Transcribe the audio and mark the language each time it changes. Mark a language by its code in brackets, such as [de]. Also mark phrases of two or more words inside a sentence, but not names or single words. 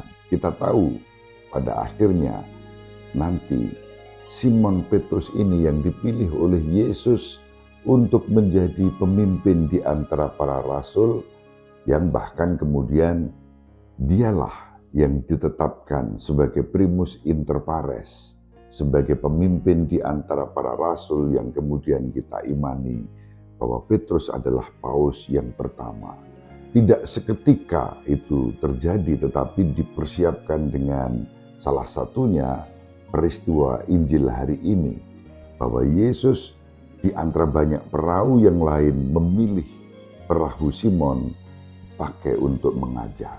[id] Kita tahu pada akhirnya nanti Simon Petrus ini yang dipilih oleh Yesus untuk menjadi pemimpin di antara para rasul, yang bahkan kemudian dialah yang ditetapkan sebagai [la] primus inter pares, [id] sebagai pemimpin di antara para rasul yang kemudian kita imani bahwa Petrus adalah paus yang pertama. Tidak seketika itu terjadi, tetapi dipersiapkan dengan salah satunya peristiwa Injil hari ini, bahwa Yesus di antara banyak perahu yang lain memilih perahu Simon pakai untuk mengajar.